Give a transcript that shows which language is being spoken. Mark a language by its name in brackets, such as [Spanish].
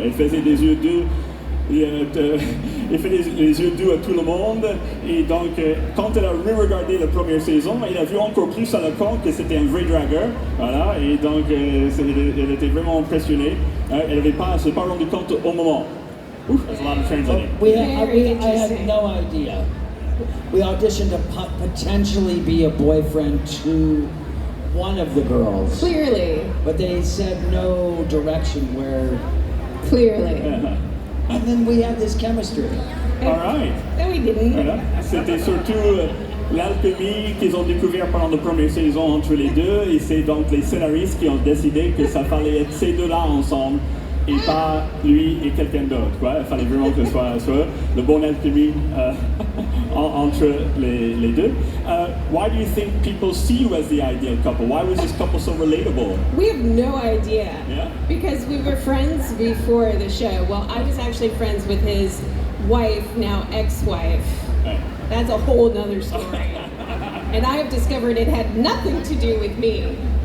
[French] Il faisait des yeux doux. Il fait les yeux doux à tout le monde. Et donc, quand elle a re-regardé la première saison, il a vu encore plus à la con que c'était un vrai dragueur. Voilà. Et donc, elle était vraiment impressionnée. Elle n'avait pas, s'est pas rendu compte au moment. [English] Oof, that's a lot of translating. I had no idea. We auditioned to potentially be a boyfriend to one of the girls. Clearly. But they said no direction where. Clearly. And then we had this chemistry. All right. No, we didn't. [French] Voilà. C'était surtout l'alchimie qu'ils ont découvert pendant la première saison entre les deux, et c'est donc les scénaristes qui ont décidé que ça fallait être ces deux-là ensemble et pas lui et quelqu'un d'autre, quoi. Il fallait vraiment que ce soit le bon alchimie entre les deux. [English] Why do you think people see you as the ideal couple? Why was this couple so relatable? We have no idea. Yeah? Because we were friends before the show. Well, I was actually friends with his wife, now ex-wife. Right. That's a whole nother story. And I have discovered it had nothing to do with me.